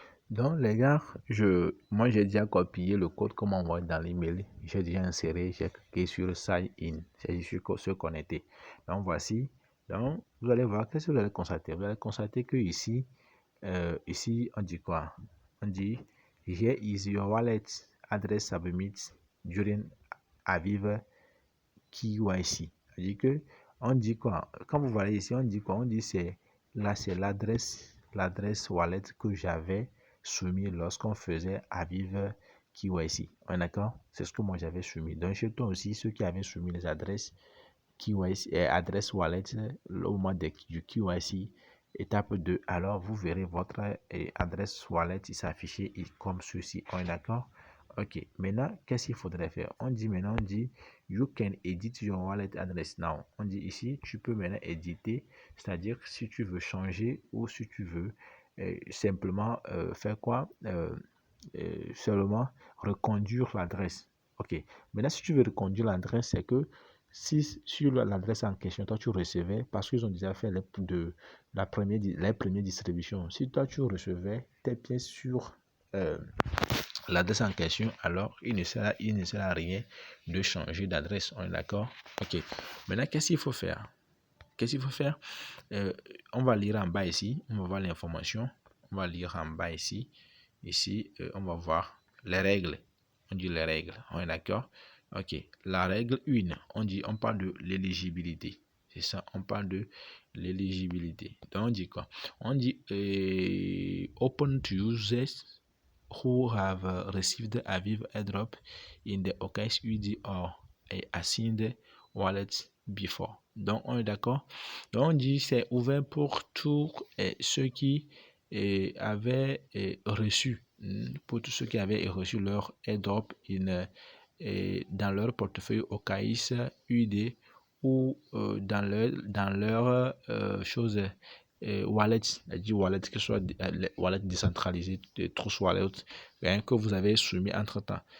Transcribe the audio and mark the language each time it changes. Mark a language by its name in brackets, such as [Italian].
[French] Donc, les gars, moi, j'ai déjà copié le code comme on voit dans l'email. J'ai déjà inséré, j'ai cliqué sur Sign In. C'est sur se connecter. Donc, voici. Donc, vous allez voir, qu'est-ce que vous allez constater? Vous allez constater que ici, on dit quoi? On dit, [English] here is your wallet address submit during Aviva KYC. [French] C'est-à-dire que, on dit quoi? Quand vous voyez ici, on dit quoi? On dit c'est l'adresse wallet que j'avais soumis lorsqu'on faisait Aviva KYC. On est d'accord? C'est ce que moi j'avais soumis. Donc, chez toi aussi, ceux qui avaient soumis les adresses KYC, adresse wallet au moment du KYC, étape 2, alors vous verrez votre adresse wallet s'afficher comme ceci. On est d'accord? Ok, maintenant, qu'est-ce qu'il faudrait faire? On dit maintenant, on dit, [English] you can edit your wallet address now. [French] On dit ici, tu peux maintenant éditer, c'est-à-dire si tu veux changer ou si tu veux simplement faire quoi? Seulement reconduire l'adresse. Ok, maintenant, si tu veux reconduire l'adresse, c'est que si sur l'adresse en question, toi tu recevais, parce qu'ils ont déjà fait les premières distributions, si toi tu recevais tes pièces sur l'adresse en question, alors il ne sert à rien de changer d'adresse. On est d'accord? Ok. Maintenant, qu'est-ce qu'il faut faire? Qu'est-ce qu'il faut faire? On va lire en bas ici, on va voir l'information. On va lire en bas ici. Ici, on va voir les règles. On dit les règles. On est d'accord? Ok. La règle 1, on parle de l'éligibilité. C'est ça, on parle de l'éligibilité. Donc, on dit quoi? On dit [English] open to users who have received Aviva airdrop in the OKX UD or a assigned wallet before. [French] Donc, on est d'accord? Donc, on dit c'est ouvert pour tous ceux qui avaient reçu, pour tous ceux qui avaient reçu leur airdrop dans leur portefeuille OKX UD ou dans leur chose wallet, dit wallet, que ce soit wallet décentralisé, Trust Wallet, bien, que vous avez soumis entre temps.